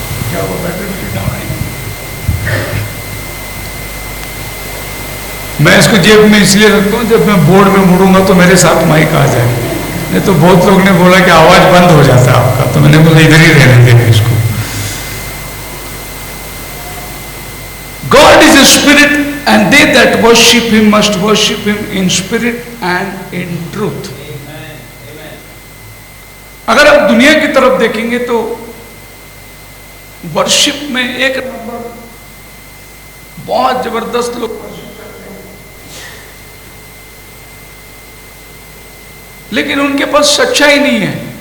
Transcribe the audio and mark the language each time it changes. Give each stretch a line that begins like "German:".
Hindi: क्या वो मैं इसको जेब में इसलिए रखता हूँ, जब मैं बोर्ड में मुड़ूंगा तो मेरे साथ माइक आ जाए। नहीं तो बहुत लोग ने बोला कि आवाज बंद हो जाता है आपका, तो मैंने बोला इधर ही रहने देंगे इसको।
English: God is a spirit and they that worship him must worship him in spirit and in truth।
Hindi: अगर आप दुनिया की तरफ देखेंगे तो वर्शिप में एक नंबर बहुत जबरदस्त लोग वर्शिप करते हैं, लेकिन उनके पास सच्चाई नहीं है।